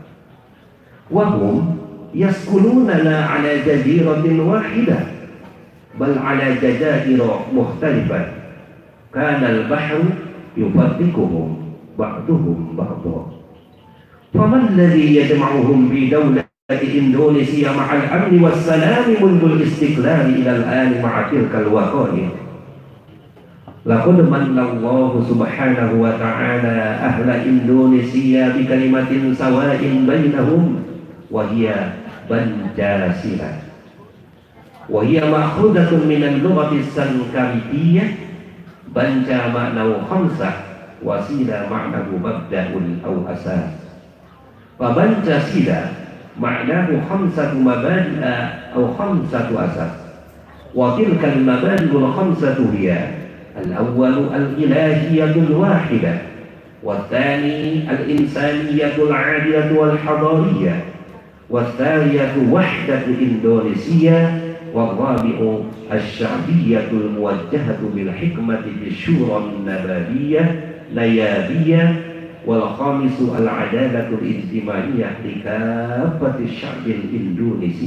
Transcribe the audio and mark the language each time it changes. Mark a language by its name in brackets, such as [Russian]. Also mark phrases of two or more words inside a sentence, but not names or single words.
[Arabic] وهم يسكنون لا على جزيرة واحدة، بل على جزائر مختلفة. كان البحر يفرقهم بعضهم بعضا. فمن الذي يجمعهم بدولة إندونيسيا مع الأمن والسلام منذ الاستقلال إلى الآن مع تلك الوقائع. لقد منّ الله سبحانه وتعالى أهل إندونيسيا بكلمة سواء بينهم وهي بنجاسيلا، وهي مأخوذة من اللغة السنسكريتية. بانجا معناه خمسة، وسيلا معناه مبدأ أو أساس. بنجاسيلا معناه خمسة مبادئ أو خمسة أساس، وتلك المبادئ الخمسة هي الأول الإلهية الواحدة، والثاني الإنسانية العادلة والحضارية, والثانية وحدة إندونيسيا، والرابع الشعبية الموجهة بالحكمة بالشورى النيابية، والخامس العدالة الاجتماعية لكافة الشعب الإندونيسي.